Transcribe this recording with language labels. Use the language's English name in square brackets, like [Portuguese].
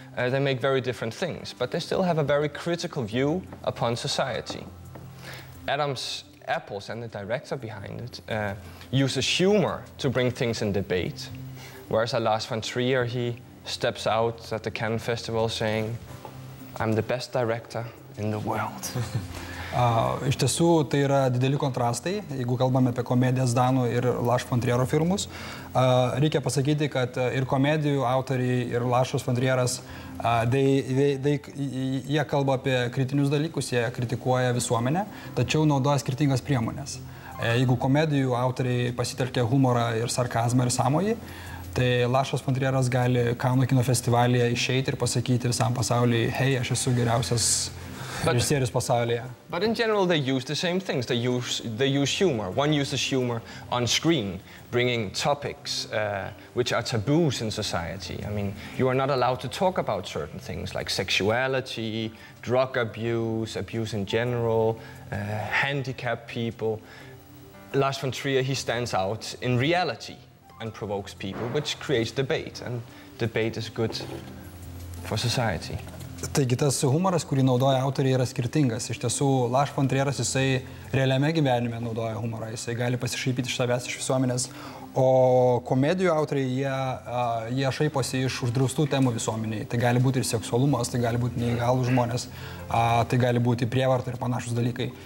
[English] They make very different things, but they still have a very critical view upon society. Adam's Apples and the director behind it uses humor to bring things in debate, whereas Lars von Trier, he steps out at the Cannes Festival saying, "I'm the best director in the world." [Lithuanian] Iš tiesų, tai yra dideli kontrastai, jeigu kalbame apie komedijas danų ir Lars von Triero filmus. Reikia pasakyti, kad ir komedijų autoriai, ir Larsas von Trieras, jie kalba apie kritinius dalykus, jie kritikuoja visuomenę, tačiau naudoja skirtingas priemonės. Jeigu komedijų autoriai pasitelkia humorą ir sarkazmą ir sąmojį, tai Larsas von Trieras gali Kauno kino festivalyje išeiti ir pasakyti visam pasauliui, hei, aš esu geriausias režisierius pasaulyje. [English] But in general, they use the same things. They use humor. One uses humor on screen, bringing topics which are taboos in society. I mean, you are not allowed to talk about certain things like sexuality, drug abuse, abuse in general, handicapped people. Lars von Trier, he stands out in reality and provokes people, which creates debate, and debate is good for society. [Lithuanian] Taigi tas humoras, kurį naudoja autoriai, yra skirtingas. Iš tiesų, Lars von Trieras, jisai realiame gyvenime naudoja humorą, jisai gali pasišaipyti iš savęs, iš visuomenės, o komedijų autoriai, jie šaiposi iš uždraustų temų visuomeniai. Tai gali būti ir seksualumas, tai gali būti neįgalūs žmonės, tai gali būti prievarta ir panašus dalykai.